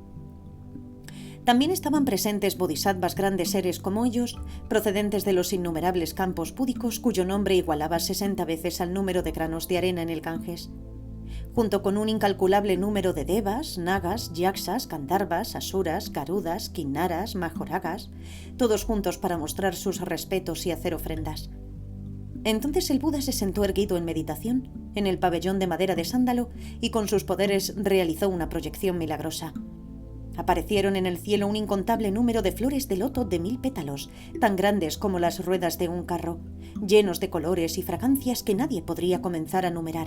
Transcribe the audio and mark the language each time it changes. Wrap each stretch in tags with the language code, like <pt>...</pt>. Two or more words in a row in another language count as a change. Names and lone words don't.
<es>También estaban presentes bodhisattvas grandes seres como ellos, procedentes de los innumerables campos búdicos cuyo nombre igualaba 60 veces al número de granos de arena en el Ganges, junto con un incalculable número de devas, nagas, yaksas, gandharvas, asuras, garudas, kinnaras, majoragas, todos juntos para mostrar sus respetos y hacer ofrendas. Entonces el Buda se sentó erguido en meditación, en el pabellón de madera de sándalo, y con sus poderes realizó una proyección milagrosa. Aparecieron en el cielo un incontable número de flores de loto de 1000 pétalos, tan grandes como las ruedas de un carro, llenos de colores y fragancias que nadie podría comenzar a numerar.</es>